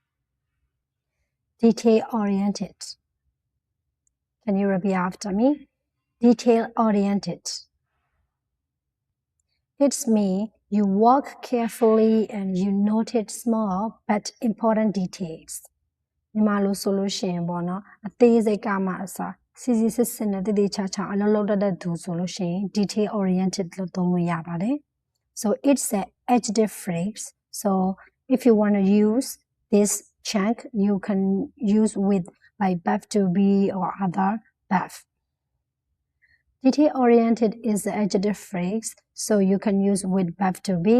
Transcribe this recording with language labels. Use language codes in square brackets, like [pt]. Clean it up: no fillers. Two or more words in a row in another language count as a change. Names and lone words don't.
[en] Detail-oriented. Can you repeat after me? Detail-oriented. It's mean you work carefully and you noted small but important details. [my] မြန်မာလိုဆိုလို့ရှိရင်ပေါ့နော်အသေးစိတ်ကမှအစားစီစီစစ်စစ်နဲ့တည်တည်ချာချာအလုပ်လုပ်တတ်တဲ့သူဆိုလို့ရှိရင် [en] detail oriented [my] လို့သုံးလို့ရပါတယ် [en] So it's an adjective phrase. So if you want to use this chunk, you can use with like verb to be or other verb. Detail-oriented is the adjective phrase, so you can use with verb to be.